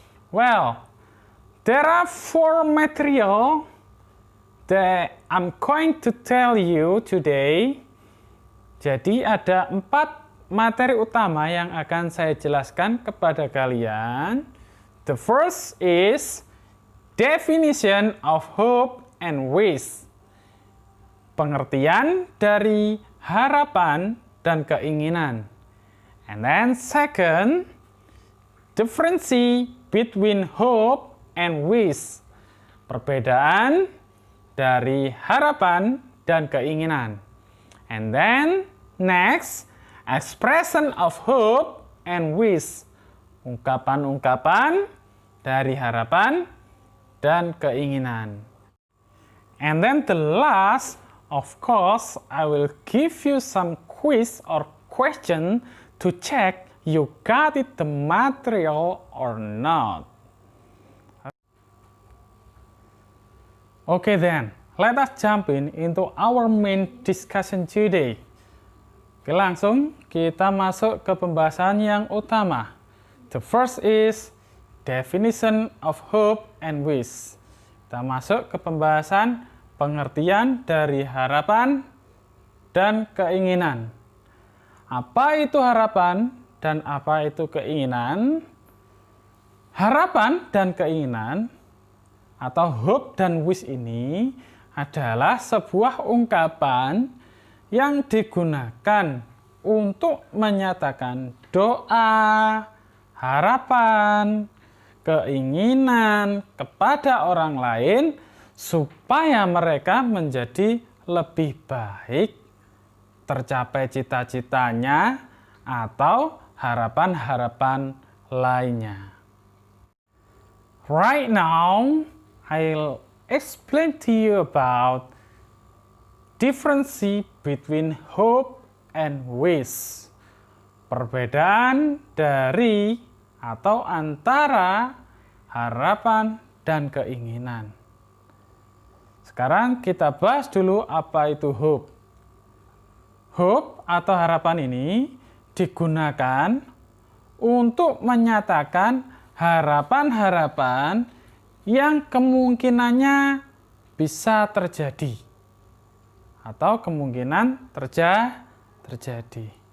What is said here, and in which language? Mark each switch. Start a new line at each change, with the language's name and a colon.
English: Well, there are 4 material that I'm going to tell you today.
Indonesian: Jadi ada 4 materi utama yang akan saya jelaskan kepada kalian.
English: The first is definition of hope and wish.
Indonesian: Pengertian dari harapan dan keinginan.
English: And then second, difference between hope and wish.
Indonesian: Perbedaan dari harapan dan keinginan.
English: And then next, expression of hope and wish.
Indonesian: Ungkapan-ungkapan dari harapan dan keinginan.
English: And then the last, of course, I will give you some quiz or question to check you got it the material or not. Okay then, let us jump into our main discussion today.
Indonesian: Oke, langsung kita masuk ke pembahasan yang utama.
English: The first is definition of hope and wish.
Indonesian: Kita masuk ke pembahasan pengertian dari harapan dan keinginan. Apa itu harapan dan apa itu keinginan? Harapan dan keinginan atau hope dan wish ini adalah sebuah ungkapan yang digunakan untuk menyatakan doa, harapan, keinginan kepada orang lain supaya mereka menjadi lebih baik, tercapai cita-citanya, atau harapan-harapan lainnya.
English: Right now, I'll explain to you about difference between hope and wish.
Indonesian: Perbedaan dari atau antara harapan dan keinginan. Sekarang kita bahas dulu apa itu hope. Hope atau harapan ini digunakan untuk menyatakan harapan-harapan yang kemungkinannya bisa terjadi atau kemungkinan terjadi.